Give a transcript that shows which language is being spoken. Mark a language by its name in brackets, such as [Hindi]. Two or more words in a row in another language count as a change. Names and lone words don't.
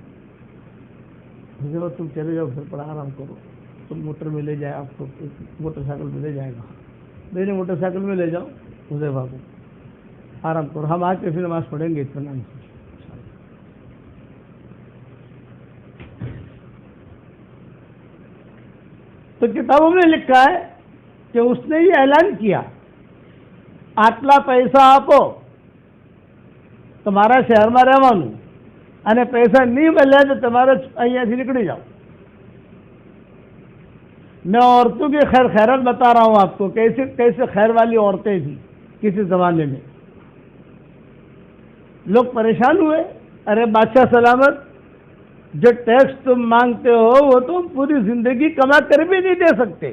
[Urdu] تم چلے جاؤ، پھر بڑا آرام کرو، تم موٹر میں لے جائے، آپ کو موٹر سائیکل میں لے جائے گا، میری موٹر سائیکل میں لے جاؤ، مجھے بابو آرام کرو، ہم آج کے پھر نماز پڑھیں گے اطمینان سے. تو کتابوں میں لکھا ہے کہ اس نے یہ اعلان کیا، [Gujarati] આટલા પૈસા આપો તમારા શહેરમાં રહેવાનું અને પૈસા નહીં મળે તો તમારે અહીંયાથી નીકળી જાઓ. [Urdu] میں عورتوں کی خیر خیرات بتا رہا ہوں آپ کو، کیسے کیسے خیر والی عورتیں تھیں کسی زمانے میں. لوگ پریشان ہوئے، ارے بادشاہ سلامت، جو ٹیکس تم مانگتے ہو وہ تم پوری زندگی کما کر بھی نہیں دے سکتے.